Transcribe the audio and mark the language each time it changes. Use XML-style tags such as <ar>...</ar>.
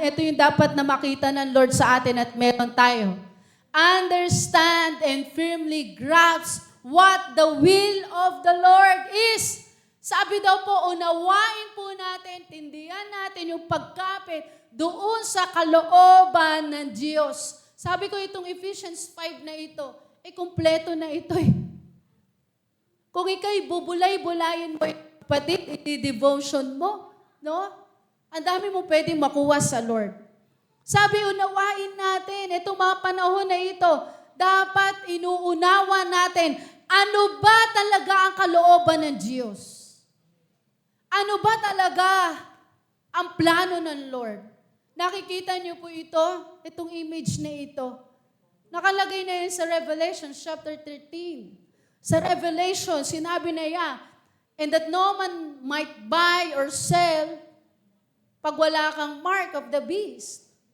<tl>Ito yung dapat na makita ng Lord sa atin at meron tayo.</tl> <en>Understand and firmly grasp what the will of the Lord is.</en> <tl>Sabi daw po, unawain po natin, tindihan natin yung pagkapit doon sa kalooban ng Diyos. Sabi ko itong Ephesians 5 na ito, kumpleto na ito eh. Kung ikaw'y bubulay-bulayin mo, kapatid, i-devotion mo, no? Ang dami mo pwedeng makuha sa Lord. Sabi, unawain natin, itong mga panahon na ito, dapat inuunawa natin, ano ba talaga ang kalooban ng Diyos? Ano ba talaga ang plano ng Lord? Nakikita niyo po ito, itong image na ito. Nakalagay na yun sa Revelation chapter 13. Sa Revelation, sinabi na yan,</tl> <en>and that no man might buy or sell</en> <tl>pag wala kang</tl> <en>mark of the beast.</en>